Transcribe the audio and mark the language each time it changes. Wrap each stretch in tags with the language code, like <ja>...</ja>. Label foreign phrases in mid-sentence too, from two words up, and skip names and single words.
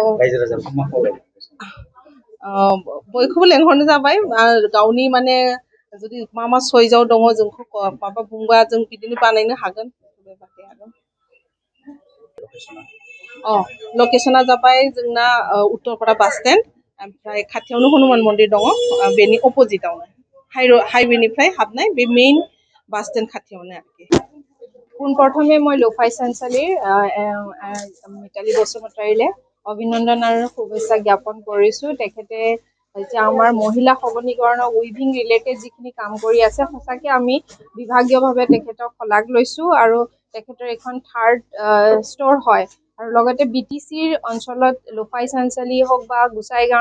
<brx>बयखौबो लेंहरनाय जाबाय गावनि माने जुदि मा सयजाव दङ जोंखौ माबा बुंबा जों बिदिनो बानायनो हागोन बेबायदि आरो लकेसना जाबाय जोंना उत्तरपारा</brx> <en>bus stand</en> <brx>ओमफ्राय खाथियावनो हनुमान मन्दिर दङ बेनि अपोजिटावनो हाइवेनिफ्राय हाबनाय बे</brx> <en>main bus stand</en> <brx>खाथियावनो आरोखि</brx> <as>পোনপ্ৰথমে মই লোফাই চাঞ্চালীৰ মিতালী বসুমতাৰীলে অভিনন্দন আৰু শুভেচ্ছা জ্ঞাপন কৰিছোঁ তেখেতে এতিয়া আমাৰ মহিলা সবলীকৰণৰ</as> <en>weaving related</en> <as>যিখিনি কাম কৰি আছে সঁচাকৈ আমি বিভাগীয়ভাৱে তেখেতক শলাগ লৈছোঁ আৰু তেখেতৰ এখন</as> <en>third store</en> <as>হয় আৰু লগতে BTCৰ অঞ্চলত লোফাই চাঞ্চালী হওক বা গোসাইগাঁৱৰ</as>